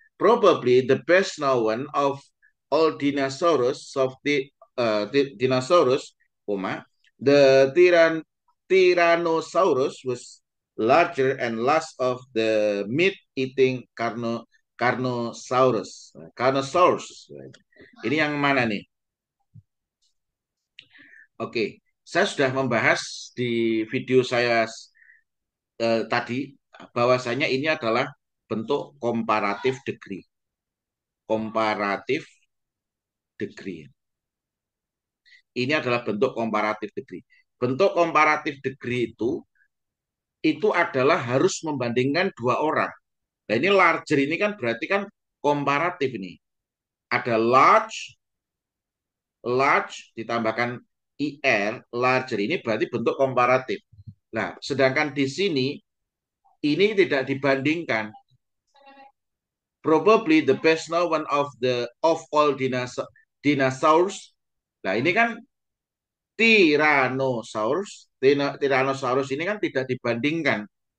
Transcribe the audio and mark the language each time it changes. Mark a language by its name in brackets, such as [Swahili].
[English] Probably the best known of all dinosaurs of the dinosaurs, the Tyrannosaurus was larger and last of the meat-eating Carnosaurus. [Indonesian] Carnosaurus. Ini yang mana nih? Oke, saya sudah membahas di video saya tadi bahwasanya ini adalah bentuk komparatif degree. Komparatif degree. Ini adalah bentuk komparatif degree. Bentuk komparatif degree itu adalah harus membandingkan dua orang. Nah, ini larger ini kan berarti kan komparatif ini. Ada large ditambahkan IR, larger ini berarti bentuk komparatif. Nah, sedangkan di sini ini tidak dibandingkan. [English] Probably the best known of all dinosaurs. [Indonesian] Nah, ini kan Tyrannosaurus. Tyrannosaurus ini kan tidak dibandingkan.